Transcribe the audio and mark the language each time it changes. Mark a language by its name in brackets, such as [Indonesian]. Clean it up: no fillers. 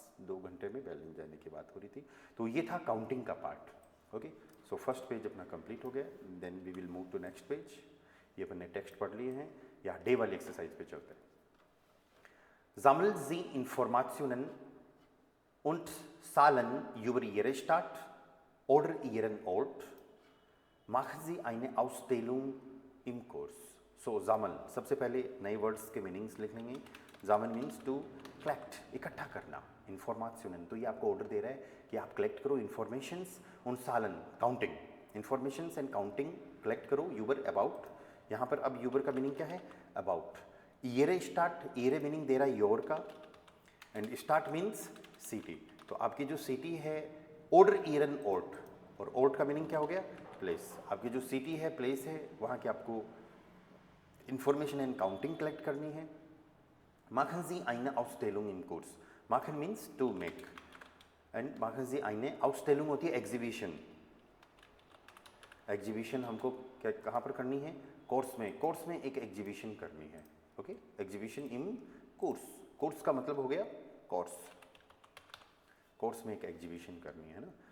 [Hindi] 2 घंटे में berlin जाने की बात हो रही थी। तो ये था काउंटिंग का part. [English] okay, so first page अपना complete [Hindi] हो गया, [English] Then we will move to next page. [Hindi] ये अपन ने टेक्स्ट पढ़ लिए हैं, या डे वाली एक्सरसाइज पे चलते हैं। [German] Sammeln Sie Informationen und Zahlen über Ihre Stadt oder Ihren Ort. Machen Sie eine Ausstellung im Kurs. [Hindi] So sammeln, सबसे पहले नए वर्ड्स के मीनिंग्स लिख लेंगे। sammeln मीन्स टू कलेक्ट, इकट्ठा करना। Informationen, तो ये आपको ऑर्डर दे रहा है कि आप कलेक्ट करो informations [German] und Zahlen, [Hindi] counting, informations and counting collect करो। यूबर अबाउट, यहाँ पर अब यूबर का मीनिंग क्या है? अबाउट। ईरे स्टार्ट, ईरे मीनिंग दे रहा है योर का, एंड स्टार्ट मीन्स सिटी। तो आपकी जो सिटी है ओडर ईरन ओर्ट, और ओर्ट का मीनिंग क्या हो गया? प्लेस। आपकी जो सिटी है, प्लेस है, वहाँ की आपको इंफॉर्मेशन एंड काउंटिंग कलेक्ट करनी है। [German] machen Sie eine Ausstellung im Kurs। [Hindi] machen means to make, and [German] machen Sie eine Ausstellung [Hindi] होती है एग्जीबिशन। एग्जीबिशन हमको क्या कहाँ पर करनी है? कोर्स में, कोर्स में एक एग्जीबिशन करनी है। Okay, exhibition in course, course का मतलब हो गया कोर्स, कोर्स में एक एग्जीबिशन करनी है ना।